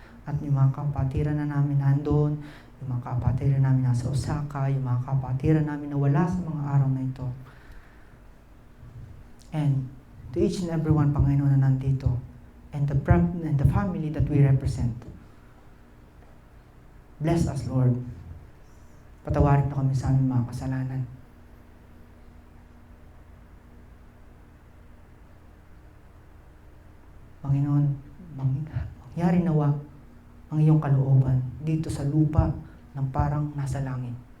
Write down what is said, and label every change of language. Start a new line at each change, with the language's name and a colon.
Filipino: At yung mga kapatiran na namin nandun, yung mga kapatiran namin nasa Osaka, yung mga kapatiran namin na wala sa mga araw na ito.
English: And to each and everyone, Panginoon,
Filipino: na nandito,
English: and the family that we represent. Bless us, Lord.
Filipino: Patawarin na kami sa aming mga kasalanan. Panginoon, mangyari nawa ang iyong kalooban dito sa lupa ng parang nasa langit.